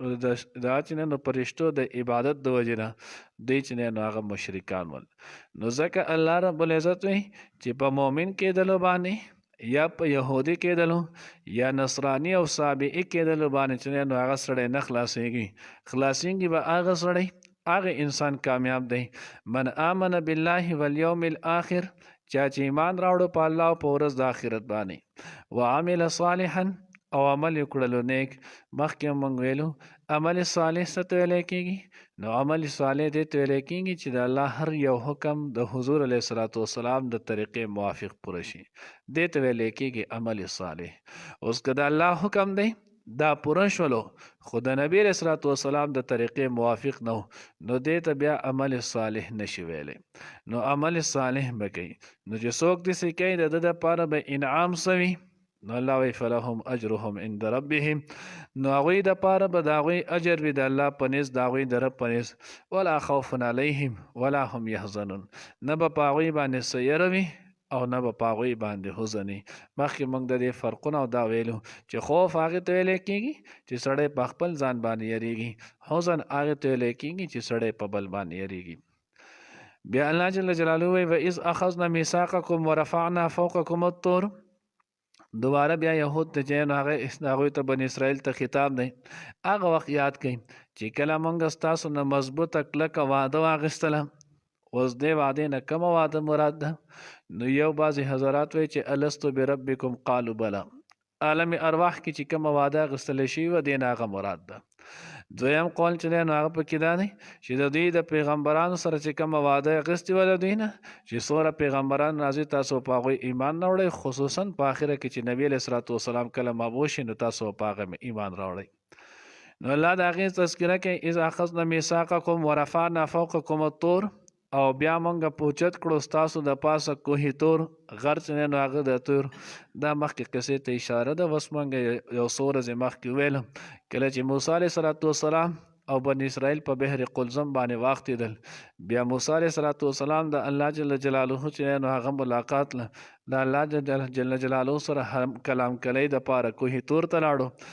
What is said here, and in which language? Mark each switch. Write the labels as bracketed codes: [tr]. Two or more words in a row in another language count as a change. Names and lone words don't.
[ps] چې نو فرشتو د عبادت د وجې نه دوی چې نو هغه مشرکان ول نو ځکه [ar] الله رب العزت [ps] وی چې په مؤمن کېدلو باندې یا په یهودي کېدلو یا نصرانی او صابئي کېدلو باندې چې نو هغه سړی نه خلاصېږي به هغه سړی هغه انسان کامیاب دی [ar] من آمن بالله والیوم الاخر [ps] چا چې ایمان راوړو په الله او په ورځ د آخرت باندې [ar] وعمل صالحا [ps] او عمل وکړلو نیک مخکې موږ ویلو عمل صالح څه ته ویلی کېږي نو عمل صالح دې ته ویلی کېږي چې د الله هر یو حکم د حضور [ar] علیه السلام [ps] د طریقې موافق پوره شي دې ته ویلی کېږي عمل صالح اوس که د الله حکم دی دا پوره شولو خو د نبی [ar] علیه السلام [ps] د طریقې موافق نه نو دې ته بیا عمل صالح نشي ویلی نو عمل صالح به کوي نو چې څوک داسې کوي د ده دپاره به انعام سوي نو الله وی [ar] فلهم اجرهم عند ربهم [ps] نو هغوی دپاره به د هغوی اجر وي د الله په نزد د هغوی د رب په نزد [ar] ولا خوف علیهم ولا هم یحزنون [ps] نه به په هغوی باندې څه یره وي او نه به په هغوی باندې حزن وي مخکې موږ د دې فرقونه او دا ویلو چې خوف هغې ته ویلی کېږي چې سړی په خپل ځان باندې یریږي حزن هغې ته ویلی کېږي چې سړی په بل باندې یریږي بیا الله [ar] جل جلاله [ps] وی [ar] واذ اخذنا میثاقکم ورفعنا فوقکم الطور [ps] دوباره بیا یهود ته چې نو هغوی ته بني اسرائیل ته خطاب دی هغه وخت یاد کړئ چې کله موږ ستاسو نه مضبوطه کلکه وعده واخیستله اوس دې وعدې نه کومه وعده مراد ده نو یو بعضې حضرات وایي چې [ar] الستو بربکم قالو بله [ps] عالم ارواح کې چې کومه وعده اخیستلی شوې وه دې نه هغه مراد ده. دویم قول چې دی نو هغه پکې دا دی چې د دوی د پیغمبرانو سره چې کومه وعده اخیستې وه د دوی نه چې څومره پیغمبران راځي تاسو په هغوی ایمان نه وړئ، خصوصا په آخره کې چې نبي [ar] علیه الصلاة وسلام [ps] کله مبعوث شي نو تاسو په هغه ایمان راوړئ. نو الله د هغې تذکره کوي [ar] اذ اخذنا میثاقکم ورفعنا فوقکم الطور، [ps] او بیا مونږ پوچت کړو ستاسو د پاسه کوهي تور غر چې دی نو هغه د تور. دا مخکې قصې ته اشاره ده. اوس مونږ یو څو ورځې مخکې ویلم کله چې موسی [ar] علیه صلات وسلام [ps] او بني اسرائیل په بحر قلزم باندې واختېدل، بیا موسی [ar] علیه صلات وسلام [ps] د الله [ar] جل جلاله [ps] چې دی نو هغه ملاقات له د الله [ar] جل جلاله [ps] سره کلام کلی د پاره کوهي تور ته لاړو.